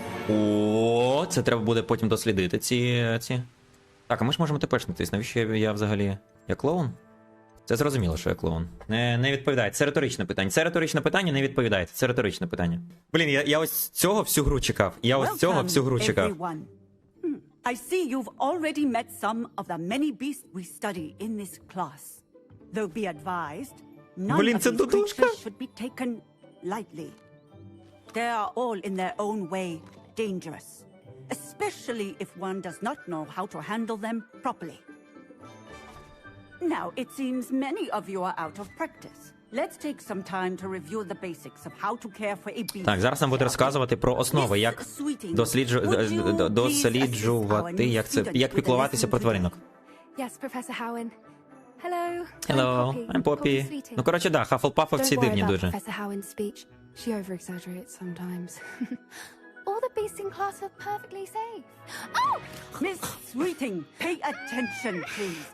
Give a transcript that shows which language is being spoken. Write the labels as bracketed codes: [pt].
[uk] О, це треба буде потім дослідити ці. Так, а ми ж можемо тепешнитись. Навіщо я взагалі... Я клоун? Це зрозуміло, що я клоун. Не відповідаєте. Це риторичне питання. Це риторичне питання, не відповідаєте. Це риторичне питання. Блін, я ось цього всю гру чекав. Я ось цього всю гру чекав. [en] Everyone. I see you've already met some of the many beasts we study in this class. Though be advised, none [uk] Блін, [en] of [uk] це [en] these [uk] Дудушка. [en] creatures should be taken lightly. They are all in their own way dangerous, especially if one does not know how to handle them properly. Now, it seems many of you are out of practice. Let's take some time to review the basics of how to care for a beast. [uk] Так, зараз нам буде розказувати про основи, як досліджувати, як піклуватися про тваринок. [en] Yes, Professor Howen. Hello. Hello, I'm Poppy. [uk] Ну, коротше, да, Хафлпафовці дивні дуже. [en] Professor Howen's speech. She over-exaggerates sometimes. All the beasts in class are perfectly safe. Oh! Miss Sweeting, pay attention, please.